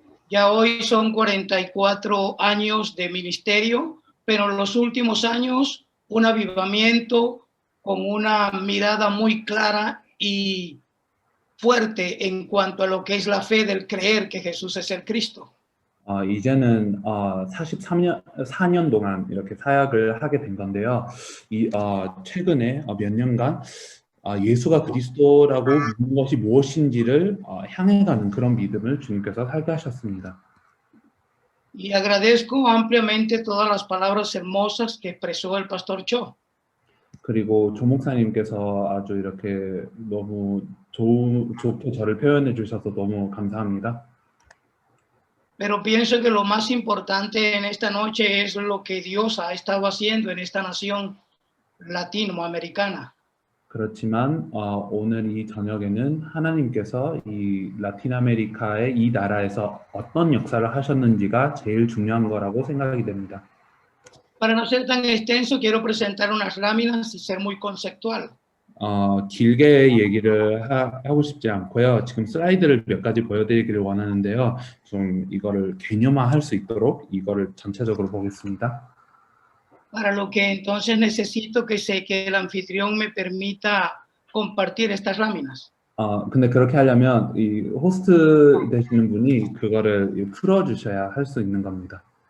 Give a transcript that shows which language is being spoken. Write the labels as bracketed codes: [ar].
[es] Ya hoy son 44 años de ministerio, pero en los últimos años un avivamiento con una mirada muy clara y fuerte en cuanto a lo que es la fe del creer que Jesús es el Cristo. [ko] 이제는 4년 동안 이렇게 사역을 하게 된 건데요. 최근에 몇 년간 예수가 그리스도라고 믿는 것이 무엇인지를 향해가는 그런 믿음을 주님께서 살게 하셨습니다. [es] Y agradezco ampliamente todas las palabras hermosas que expresó el pastor Cho. [ko] 그리고 조 목사님께서 아주 이렇게 너무 좋게 저를 표현해 주셔서 너무 감사합니다. [es] pero pienso que lo más importante en esta noche es lo que Dios ha estado haciendo en esta nación latinoamericana. [ko] 그렇지만 오늘 이 저녁에는 하나님께서 이 라틴 아메리카의 이 나라에서 어떤 역사를 하셨는지가 제일 중요한 거라고 생각이 됩니다. [es] Para no ser tan extenso, quiero presentar unas láminas y ser muy conceptual. [ko] 길게 얘기를 하고 싶지 않고요. 지금 슬라이드를 몇 가지 보여드리기를 원하는데요. 좀 이거를 개념화할 수 있도록 이거를 전체적으로 보겠습니다. [es] Para lo que entonces necesito que el anfitrión me permita compartir estas láminas. [ko] 근데 그렇게 하려면 이 호스트 되시는 분이 그거를 풀어주셔야 할 수 있는 겁니다.